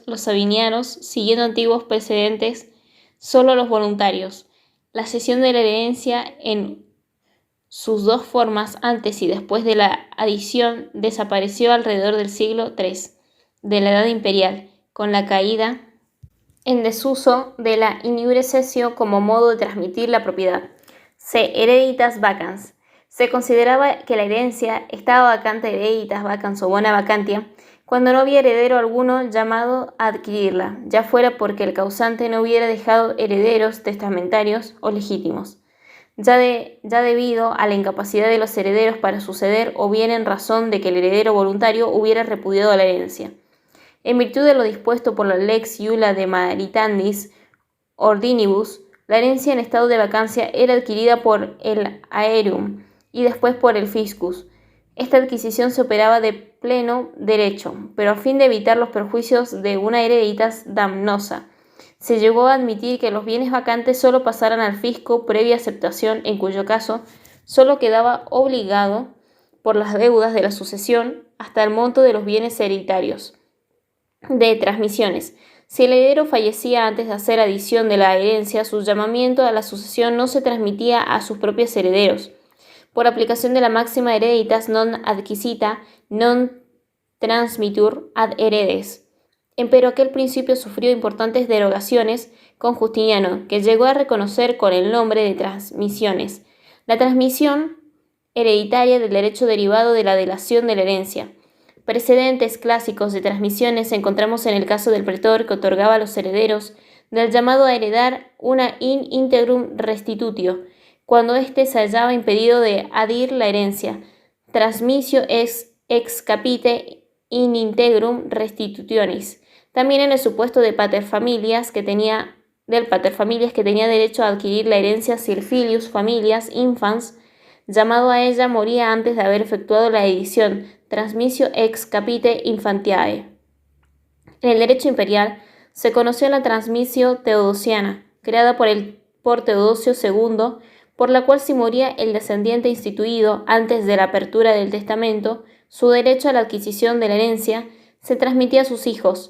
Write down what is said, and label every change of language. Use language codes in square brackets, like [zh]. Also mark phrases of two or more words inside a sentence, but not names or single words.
[es] Los sabinianos, siguiendo antiguos precedentes, solo los voluntarios. La cesión de la herencia en sus dos formas, antes y después de la adición, desapareció alrededor del siglo III de la Edad Imperial, con la caída en desuso de la [la] in iure cessio [es] como modo de transmitir la propiedad. [la] C. Hereditas vacans. [es] Se consideraba que la herencia estaba vacante [la] hereditas vacans [es] o [la] bona vacantia [es] cuando no había heredero alguno llamado a adquirirla, ya fuera porque el causante no hubiera dejado herederos testamentarios o legítimos, ya debido a la incapacidad de los herederos para suceder o bien en razón de que el heredero voluntario hubiera repudiado la herencia. En virtud de lo dispuesto por la Lex Iula de Maritandis Ordinibus, la herencia en estado de vacancia era adquirida por el aereum y después por el fiscus. Esta adquisición se operaba de pleno derecho, pero a fin de evitar los perjuicios de una [la] hereditas damnosa, [es] se llegó a admitir que los bienes vacantes solo pasaran al fisco previa aceptación, en cuyo caso solo quedaba obligado por las deudas de la sucesión hasta el monto de los bienes hereditarios. De transmisiones. Si el heredero fallecía antes de hacer adición de la herencia, su llamamiento a la sucesión no se transmitía a sus propios herederos. Por aplicación de la máxima [la] hereditas non adquisita, non transmitur ad heredes. [es] Empero aquel principio sufrió importantes derogaciones con Justiniano, que llegó a reconocer con el nombre de transmisiones. La transmisión hereditaria del derecho derivado de la delación de la herencia. Precedentes clásicos de transmisiones encontramos en el caso del pretor que otorgaba a los herederos del llamado a heredar una [la] in integrum restitutio, [es] cuando éste se hallaba impedido de adir la herencia, [la] transmissio ex capite in integrum restitutionis. [es] También en el supuesto de paterfamilias que tenía derecho a adquirir la herencia si el [la] filius familias infans [es] llamado a ella moría antes de haber efectuado la edición, [la] transmissio ex capite infantiae. [es] En el derecho imperial se conoció la transmissio teodosiana, creada por Teodosio II, por la cual si moría el descendiente instituido antes de la apertura del testamento, su derecho a la adquisición de la herencia se transmitía a sus hijos.